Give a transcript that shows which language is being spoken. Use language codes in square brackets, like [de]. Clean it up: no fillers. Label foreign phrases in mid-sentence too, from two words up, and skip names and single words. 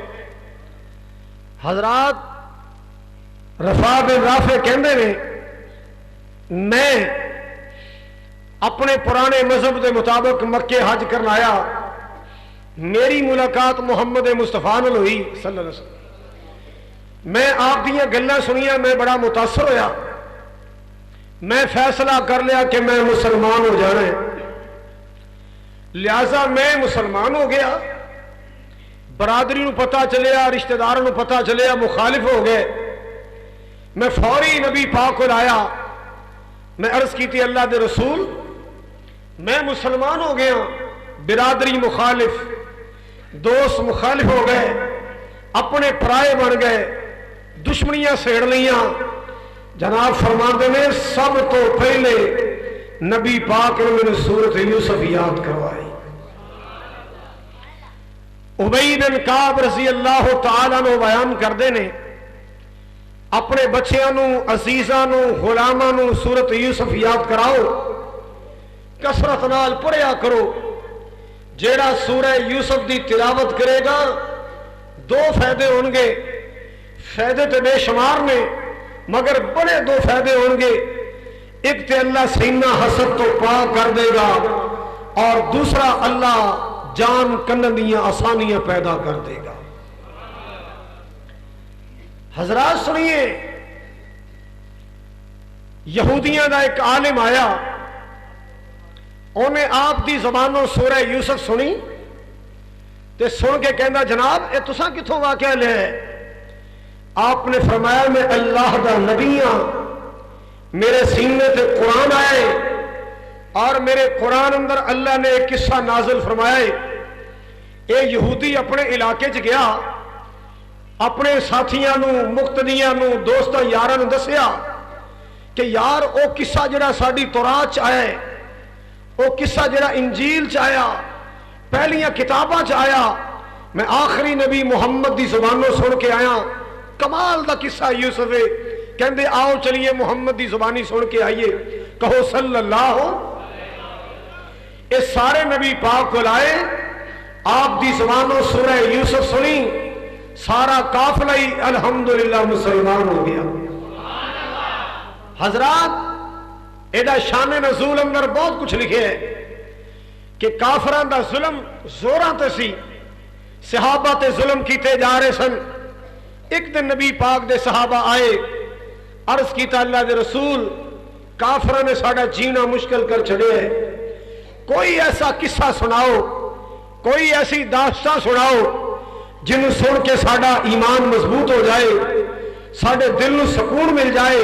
[pa] حضرات، رفاع بن رافع کہندے نے میں اپنے پرانے مذہب دے مطابق مکے حج کرنا آیا، میری ملاقات محمد مصطفیٰ نال ہوئی [ar] صلی اللہ علیہ وسلم۔ [pa] میں آپ دیاں گلاں سنیاں، میں بڑا متاثر ہویا، میں فیصلہ کر لیا کہ میں مسلمان ہو جانا ہے، لہذا میں مسلمان ہو گیا۔ برادری نو پتہ چلیا، رشتہ داروں نو پتہ چلیا، مخالف ہو گئے۔ میں فوری نبی پاک کو لایا، میں عرض کی تھی اللہ دے رسول میں مسلمان ہو گیا، برادری مخالف، دوست مخالف ہو گئے، اپنے پرائے بن گئے، دشمنیاں سیڑ لیاں۔ جناب فرماندے نے سب تو پہلے نبی پاک نے میرے سورت یوسف یاد کروائی۔ ابی بن کعب [ar] رضی اللہ تعالیٰ [pa] نو بیان کردے نے اپنے بچیاں نو، عزیزاں نو، غلاماں نو سورت یوسف یاد کراؤ، کثرت نال پڑھیا کرو۔ جیڑا سورہ یوسف دی تلاوت کرے گا دو فائدے ہون گے، فائدے تے بے شمار نے مگر بڑے دو فائدے ہون گے۔ ایک تے اللہ سینہ حسد تو پاک کر دے گا اور دوسرا اللہ جان کنن دیاں آسانیاں پیدا کر دے گا۔ حضرات سنیے، یہودیاں دا ایک عالم آیا، انہیں آپ دی زبانوں سورہ یوسف سنی تے سن کے کہندا جناب اے تساں کتھوں واقعہ لے ہے؟ آپ نے فرمایا میں اللہ دا نبی ہاں، میرے سینے تے قرآن آئے اور میرے قرآن اندر اللہ نے ایک قصہ نازل فرمایا ہے۔ اے یہودی اپنے علاقے چ گیا، اپنے ساتھیاں نو، مقتدیاں نو، دوستاں یاراں نو دسیا کہ یار او قصہ جڑا ساڈی تورات چ آیا ہے، او قصہ جڑا انجیل چ آیا، پہلیاں کتاباں چ آیا، میں آخری نبی محمد دی زبانوں سن کے آیا، کمال دا قصہ یوسف ہے۔ کہندے آؤ چلیے محمد دی زبانی سن کے آئیے، کہو [ar] صلی اللہ [pa] ہو۔ اس سارے نبی پاک کو لائے، آپ دی زبانوں سورہ یوسف سنی سارا قافلہ ہی الحمدللہ مسلمان ہو گیا۔ حضرات ایڈا شان نزول اندر بہت کچھ لکھے ہے کہ کافران دا ظلم زوراں تے سی، صحابہ تے ظلم کیتے جا رہے سن۔ ایک دن نبی پاک دے صحابہ آئے، عرض کیتا اللہ دے رسول کافران نے ساڑا جینا مشکل کر چھڑے ہے، کوئی ایسا قصہ سناؤ، کوئی ایسی داستان سناؤ جنہوں سن کے ساڑا ایمان مضبوط ہو جائے، ساڑے دل نو سکون مل جائے۔